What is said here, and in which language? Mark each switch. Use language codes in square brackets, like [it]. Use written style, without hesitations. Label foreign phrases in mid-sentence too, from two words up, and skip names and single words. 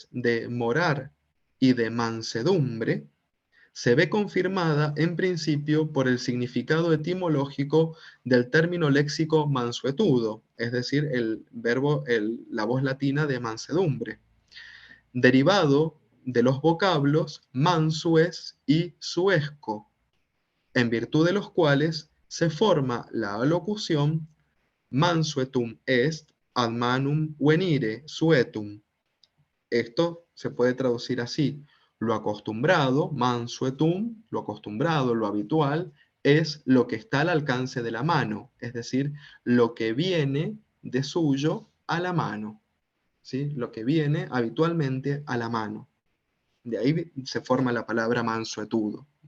[es] voces de morar y de mansedumbre se ve confirmada en principio por el significado etimológico del término léxico mansuetudo, es decir, el verbo, la voz latina de mansedumbre, derivado de los vocablos mansues y suesco, en virtud de los cuales se forma la alocución [la] mansuetum est ad manum venire suetum. [es] Esto se puede traducir así: lo acostumbrado, mansuetum, lo acostumbrado, lo habitual, es lo que está al alcance de la mano, es decir, lo que viene de suyo a la mano, ¿sí? Lo que viene habitualmente a la mano. De ahí se forma la palabra mansuetudo.